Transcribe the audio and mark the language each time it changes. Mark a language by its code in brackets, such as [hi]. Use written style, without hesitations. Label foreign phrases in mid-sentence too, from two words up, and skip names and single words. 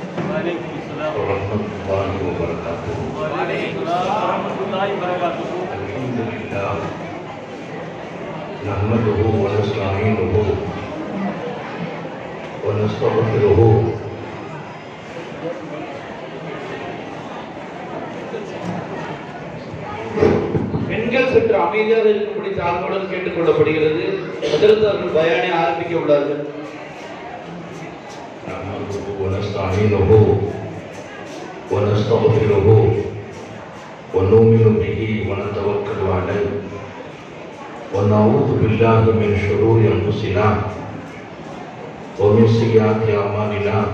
[ar] ورحمة الله وبركاته الحمد لله نحمده ونستعينه ونستغفره [ta] பெண்கள் சற்று அமைதியாக இருக்கும்படி தாழ்வுடன் கேட்டுக் கொள்ளப்படுகிறது. அதற்கு அவர்கள் பயானை ஆரம்பிக்க உள்ளார்கள். [ar] نحمده ونستعينه ونستغفره ونؤمن به ونتوكل عليه ونعوذ بالله من شرور أنفسنا ومن سيئات أعمالنا